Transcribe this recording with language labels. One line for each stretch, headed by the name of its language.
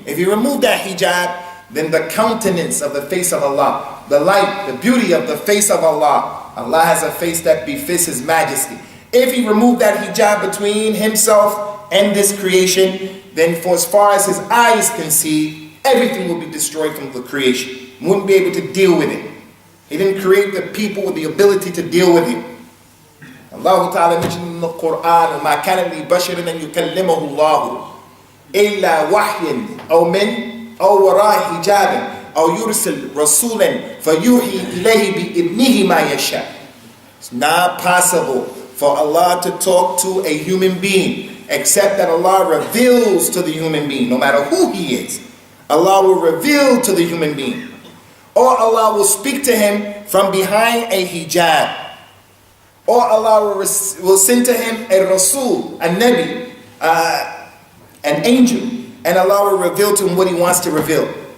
English: If you remove that hijab, then the countenance of the face of Allah, the light, the beauty of the face of Allah, Allah has a face that befits His majesty. If He removed that hijab between Himself and this creation, then for as far as His eyes can see, everything will be destroyed from the creation. He wouldn't be able to deal with it. He didn't create the people with the ability to deal with it. Allah Ta'ala mentioned in the Quran,
Arabic: وَمَا كَانَ لِبَشَرٍ أَن يُكَلِّمَهُ اللَّهُ إِلَّا وَحْيًا أَوْ مِنْ أَوْ وَرَاءِ حِجَابٍ أو يرسل رسولا فيوحي إليه بإذنه ما يشاء.
English: It's not possible for Allah to talk to a human being except that Allah reveals to the human being, no matter who he is. Allah will reveal to the human being, or Allah will speak to him from behind a hijab, or Allah will send to him a Rasul, a Nabi, an angel, and Allah will reveal to him what He wants to reveal.